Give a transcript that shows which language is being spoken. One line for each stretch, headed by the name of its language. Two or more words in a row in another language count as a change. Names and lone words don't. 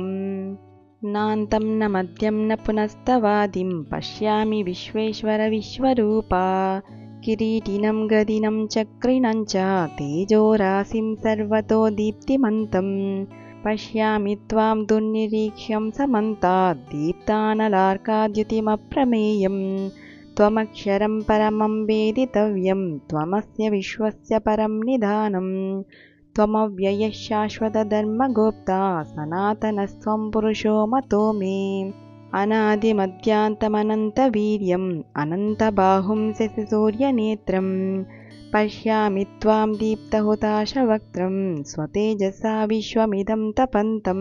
Sanskrit: నాంతం న మధ్యం న పునస్తవాదిం పశ్యామి విశ్వేశ్వర విశ్వరూపా. కిరీటినం గదినం చక్రిణం చ తేజోరాశిం సర్వతో దీప్తిమంతం పశ్యామి త్వాం దుర్నిరీక్ష్యం సమంతాద్ దీప్తానలార్కాద్యుతిమప్రమేయం. త్వమక్షరం పరమం వేదితవ్యం త్వమస్య విశ్వస్య పరం నిధానం. త్వమవ్యయః శాశ్వతధర్మగోప్తా సనాతనస్త్వం పురుషో మతో మే. అనాదిమధ్యాంతమనంతవీర్యం అనంతబాహుం శశిసూర్యనేత్రం పశ్యామి త్వాం దీప్తహుతాశవక్త్రం స్వతేజసా విశ్వమిదం తపంతం.